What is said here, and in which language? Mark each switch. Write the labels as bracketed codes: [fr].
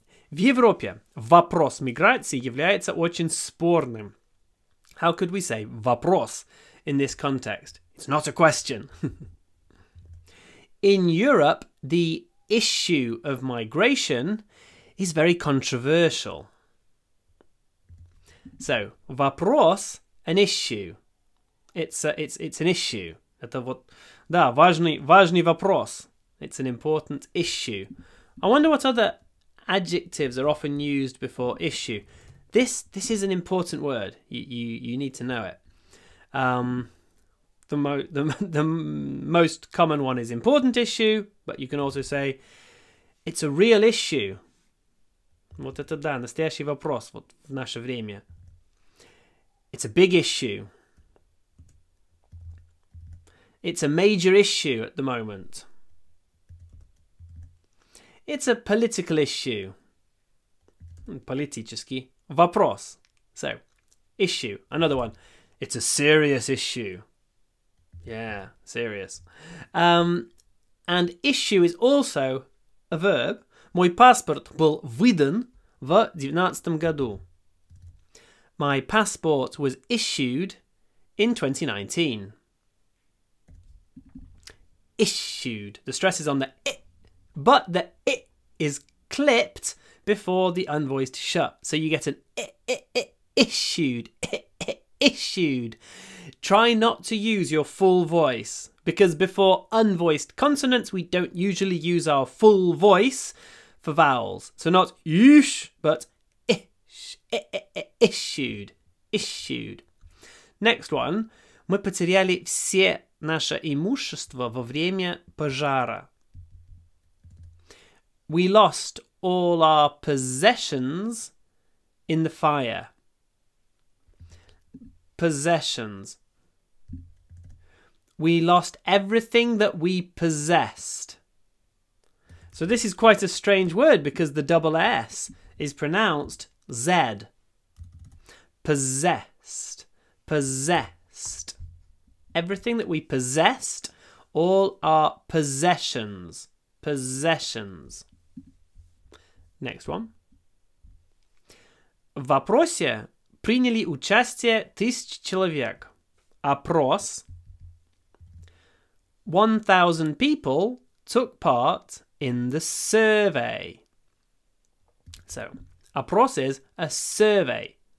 [ru] В Европе вопрос миграции является очень спорным. [en] How could we say [ru] вопрос [en] in this context? It's not a question. In Europe, the issue of migration is very controversial. So, [ru] вопрос, [en] an issue. It's an issue. [ru] Это вот, да, важный вопрос. [en] It's an important issue. I wonder what other adjectives are often used before issue. This is an important word. You need to know it. The most common one is important issue, but you can also say it's a real issue. [ru] Вот это да, настоящий вопрос вот в наше время. [en] It's a big issue. It's a major issue at the moment. It's a political issue. [ru] Политический вопрос. [en] So, issue. Another one. It's a serious issue. Yeah, serious. And issue is also a verb. [ru] Мой паспорт был выдан в 2019 году. [en] My passport was issued in 2019. Issued. The stress is on the it, but the it is clipped before the unvoiced sh. So you get an issued. Issued. Try not to use your full voice, because before unvoiced consonants we don't usually use our full voice for vowels. So not ish, but ish, issued. Issued. Next one. [ru] Мы потеряли все наше имущество во время пожара. [en] We lost all our possessions in the fire. Possessions. We lost everything that we possessed. So this is quite a strange word because the double S is pronounced Z. Possessed. Possessed. Everything that we possessed, all our possessions. Possessions. Next one. [ru] В вопросе приняли участие 1000 человек. Опрос. [en] 1000 people took part in the survey. So, [ru] опрос [en] is a survey.